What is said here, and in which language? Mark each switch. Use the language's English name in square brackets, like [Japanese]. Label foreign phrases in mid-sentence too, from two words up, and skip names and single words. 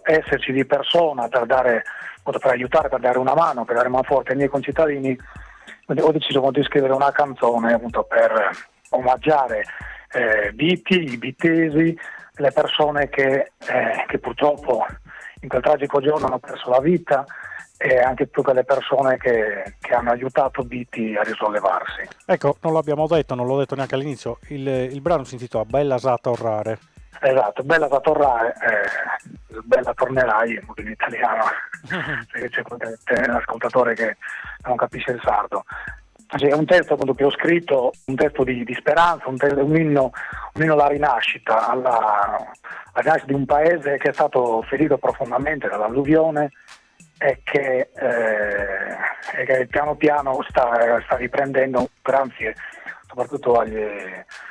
[Italian] esserci di persona per aiutare, per dare una mano, per dare una forza ai miei concittadini, ho deciso di scrivere una canzone, appunto, per omaggiare Bitti, i bittesi, le persone che purtroppo in quel tragico giorno hanno perso la vita, e anche tutte le persone che hanno aiutato Bitti a risollevarsi. Ecco, non l'abbiamo detto, non l'ho detto neanche all'inizio, il brano si intitola Bella sa torrare. Esatto, Bella sa torrare, Bella tornerai in italiano, perché c'è qualche ascoltatore che non capisce il sardo. È un testo, appunto, che ho scritto, un testo di speranza, un inno alla rinascita, alla rinascita di un paese che è stato ferito profondamente dall'alluvione, e che piano piano sta riprendendo, grazie soprattutto alla